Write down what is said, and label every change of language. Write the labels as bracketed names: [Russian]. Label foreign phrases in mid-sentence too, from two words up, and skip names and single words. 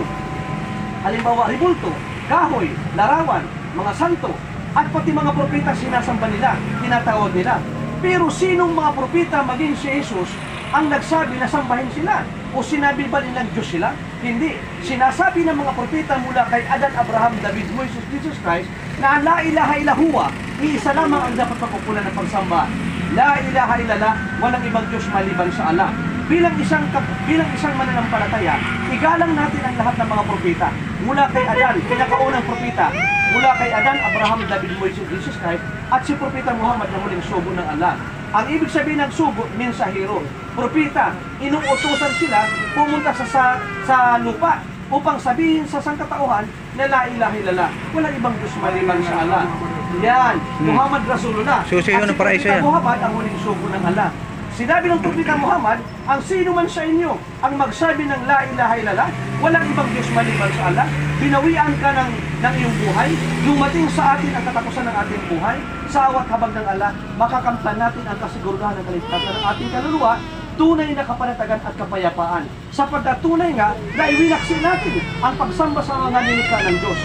[Filipino] Halimbawa, ribulto, kahoy, larawan, mga santo, at pati mga propeta sinasamba nila, tinatawag nila. Pero sinong mga propeta maging si Jesus ang nagsabi na sambahin sila? O sinabi ba nilang Diyos sila? Hindi. Sinasabi ng mga propeta mula kay Adan, Abraham, David, Moises, Jesus Christ na [Arabic] لا إله إلا هو, [Filipino] iisa lamang ang dapat pagkukulan ng pagsamba. [Arabic] لا إله إلا الله, [Filipino] walang ibang Diyos maliban sa Allah. Bilang isang mananampalataya, igalang natin ang lahat ng mga propeta. Mula kay Adan, pinakaunang propeta, mula kay Adan, Abraham, David, Moises, Jesus Christ, at si propeta Muhammad na muling sugo ng Allah. Ang ibig sabihin ng sugo, mensahero. Propeta, inuutusan sila pumunta sa lupa upang sabihin sa sangkatauhan na [Arabic] لا إله إلا الله. [Filipino] Walang ibang Diyos maliban sa Allah. [Arabic] Yan, محمد رسول الله. [Filipino] At si propeta Muhammad ang muling sugo ng Allah. Sinabi ng propeta Muhammad, ang sino man sa inyo ang magsabi ng [Arabic] لا إله إلا الله, [Filipino] walang ibang Diyos maliban sa Allah, binawian ka ng iyong buhay, dumating sa atin ang katapusan ng ating buhay, sa awat habag ng Allah, makakamtan natin ang kasiguraduhan ng kaligtasan ng ating kaluluwa, tunay na kapanatagan at kapayapaan. Sapagkat tunay nga na iwinaksin natin ang pagsamba sa mga nilikha ng Diyos.